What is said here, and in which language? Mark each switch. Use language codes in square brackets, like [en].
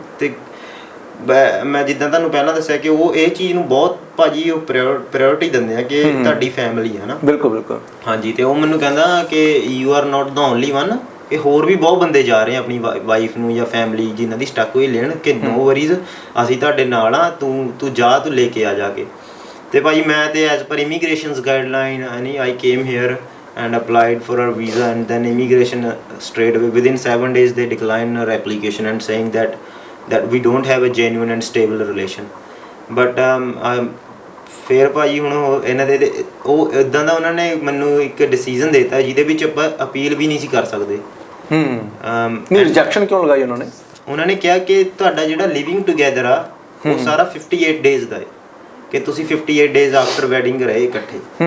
[pa] ਤੇ ਮੈਂ ਜਿੱਦਾਂ ਤੁਹਾਨੂੰ ਪਹਿਲਾਂ ਦੱਸਿਆ ਕਿ ਉਹ ਇਹ ਚੀਜ਼ ਨੂੰ ਬਹੁਤ ਭਾਜੀ ਉਹ ਪ੍ਰਾਇਓਰਟੀ ਦਿੰਦੇ ਆ ਕਿ ਤੁਹਾਡੀ ਫੈਮਿਲੀ ਹੈ ਨਾ। ਬਿਲਕੁਲ ਬਿਲਕੁਲ। ਹਾਂਜੀ। ਤੇ ਉਹ ਮੈਨੂੰ ਕਹਿੰਦਾ ਕਿ [en] you are not the only one, [pa] ਇਹ ਹੋਰ ਵੀ ਬਹੁਤ ਬੰਦੇ ਜਾ ਰਹੇ ਆ ਆਪਣੀ ਵਾਈਫ ਨੂੰ ਜਾਂ ਫੈਮਿਲੀ ਜਿਨ੍ਹਾਂ ਦੀ ਸਟਕ ਹੋਈ ਲੈਣ, ਕਿ [en] no worries [pa] ਅਸੀਂ ਤੁਹਾਡੇ ਨਾਲ ਆ, ਤੂੰ ਜਾ, ਤੂੰ ਲੈ ਕੇ ਆ ਜਾ ਕੇ। ਤੇ ਭਾਜੀ ਮੈਂ ਤੇ [en] As per immigrations guideline I came here and applied for a visa, and then immigration straight away within 7 days they declined our application and saying that we don't have a genuine and stable relation. [pa] But ਫਿਰ ਭਾਜੀ ਹੁਣ ਇਹਨਾਂ ਦੇ ਉਹ ਇੱਦਾਂ ਦਾ ਉਹਨਾਂ ਨੇ ਮੈਨੂੰ ਇੱਕ ਡਿਸੀਜਨ ਦਿੱਤਾ ਜਿਹਦੇ ਵਿੱਚ ਆਪਾਂ ਅਪੀਲ ਵੀ ਨਹੀਂ ਸੀ ਕਰ ਸਕਦੇ। ਨਹੀਂ, ਰਿਜੈਕਸ਼ਨ ਕਿਉਂ ਲਗਾਈ ਉਹਨਾਂ ਨੇ? ਉਹਨਾਂ ਨੇ ਕਿਹਾ ਕਿ ਤੁਹਾਡਾ ਜਿਹੜਾ ਲਿਵਿੰਗ ਟੂਗੇਦਰ ਆ ਉਹ ਸਾਰਾ 58 ਡੇਜ਼ ਦਾ ਹੈ, ਕਿ ਤੁਸੀਂ [en] 58 days after wedding [pa] ਰਹੇ ਇਕੱਠੇ।